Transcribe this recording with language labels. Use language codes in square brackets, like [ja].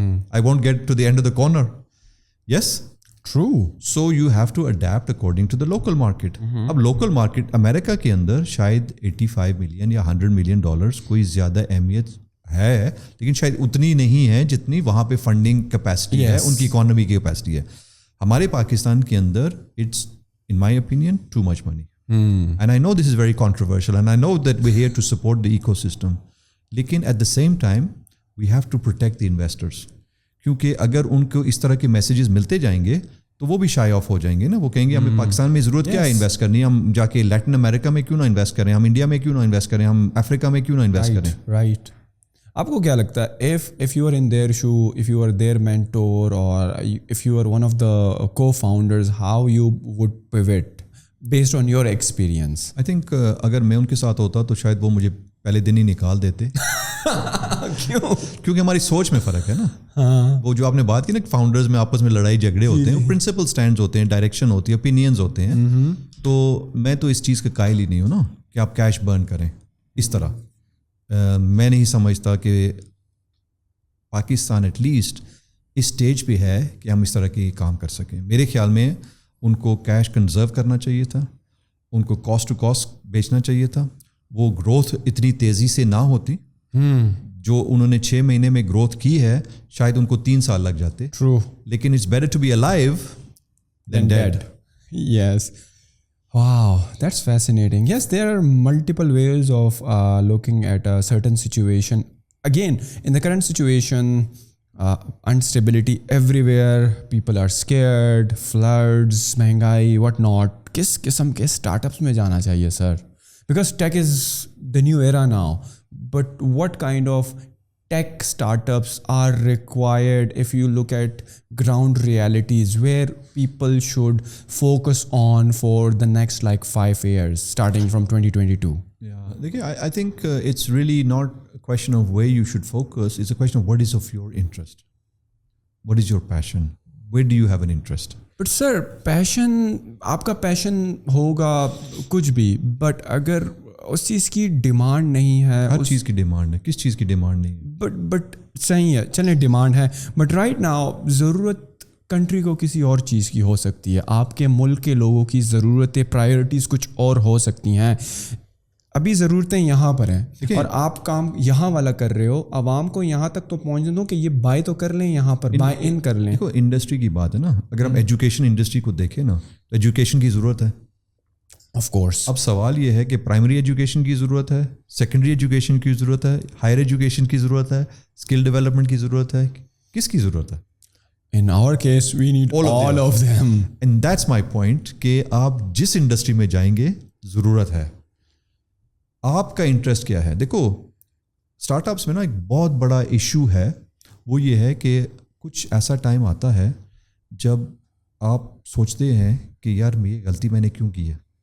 [en] I won't get to the end of the corner. Yes true. So you have to adapt according to the local market. [ur] اب local market امریکہ کے اندر شاید 85 million یا $100 million کوئی زیادہ اہمیت ہے, لیکن شاید اتنی نہیں ہے جتنی وہاں پہ فنڈنگ کیپیسٹی ہے, ان کی اکانومی کی کیپیسٹی ہے. ہمارے پاکستان کے اندر [en] It's in my opinion too much money. And I know this is very controversial and I know that we're here to support the ecosystem. لیکن at the same time we have to protect the investors. [ur] کیونکہ اگر ان کو اس طرح کے messages ملتے جائیں گے تو وہ بھی شائع آف ہو جائیں گے نا. وہ کہیں گے ہمیں پاکستان میں ضرورت کیا ہے انویسٹ کرنی ہے, ہم جا کے لیٹن امریکہ میں کیوں نہ انویسٹ کریں, ہم انڈیا میں کیوں نہ انویسٹ کریں, ہم افریقہ میں کیوں نہ انویسٹ کریں. [en] Right. [ur] آپ کو کیا لگتا ہے [en] if you are in their shoe, if you are their mentor or if you are one of the co-founders, how you would pivot based on your experience? I think [ur] اگر میں ان کے ساتھ ہوتا تو شاید وہ مجھے پہلے دن ہی نکال دیتے. کیوں؟ کیونکہ ہماری سوچ میں فرق ہے نا. وہ جو آپ نے بات کی نا فاؤنڈرز میں آپس میں لڑائی جھگڑے ہوتے ہیں, پرنسپل سٹینڈز ہوتے ہیں, ڈائریکشن ہوتی ہے, اوپینینز ہوتے ہیں. تو میں تو اس چیز کا قائل ہی نہیں ہوں نا کہ آپ کیش برن کریں اس طرح. میں نہیں سمجھتا کہ Pakistan at least اس stage پہ ہے کہ ہم اس طرح کے کام کر سکیں. میرے خیال میں ان کو کیش کنزرو کرنا چاہیے تھا, ان کو کاسٹ ٹو کاسٹ بیچنا چاہیے تھا. وہ گروتھ اتنی تیزی سے نہ ہوتی جو انہوں نے 6 مہینے میں گروتھ کی ہے, شاید ان کو 3 سال لگ جاتے. [en] True. لیکن it's better to be alive than dead. Yes. Wow, that's fascinating. Yes, there are multiple ways of looking at a certain situation. Again, in the current situation, instability everywhere, people are scared, floods, مہنگائی, what not. [ur] کس قسم کے start ups میں جانا چاہیے سر؟ [en] Because tech is the new era now. But what kind of tech startups are required if you look at ground realities where people should focus on for the next like 5 years starting from 2022? Yeah, دیکھیے I think it's really not a question of where you should focus, it's a question of what is of your interest, what is your passion, where do you have an interest. But sir, [ur] passion, آپ کا passion ہوگا کچھ بھی, but اگر اس چیز کی demand نہیں ہے, ہر چیز کی ڈیمانڈ ہے, کس چیز کی ڈیمانڈ نہیں ہے؟ بٹ صحیح ہے, چلیں ڈیمانڈ ہے, بٹ رائٹ ناؤ ضرورت کنٹری کو کسی اور چیز کی ہو سکتی ہے, آپ کے ملک کے لوگوں کی ضرورتیں, پرائیورٹیز کچھ اور ہو سکتی ہیں. ابھی ضرورتیں یہاں پر ہیں اور آپ کام یہاں والا کر رہے ہو, عوام کو یہاں تک تو پہنچ دو کہ یہ بائی تو کر لیں, یہاں پر بائی ان کر لیں. دیکھو انڈسٹری کی بات ہے نا, اگر ہم ایجوکیشن انڈسٹری کو دیکھیں نا تو ایجوکیشن کی ضرورت ہے. [en] Of course. [ur] اب سوال یہ ہے کہ پرائمری ایجوکیشن کی ضرورت ہے, سیکنڈری ایجوکیشن کی ضرورت ہے, ہائر ایجوکیشن کی ضرورت ہے, اسکل ڈیولپمنٹ کی ضرورت ہے, کس کی ضرورت ہے؟ [en] In our case we need all of them. And that's my point [ur] کہ آپ جس انڈسٹری میں جائیں گے ضرورت ہے. آپ کا انٹرسٹ کیا ہے؟ دیکھو اسٹارٹ اپس میں نا ایک بہت بڑا ایشو ہے, وہ یہ ہے کہ کچھ ایسا ٹائم آتا ہے جب آپ سوچتے ہیں کہ یار یہ غلطی میں نے کیوں کی ہے.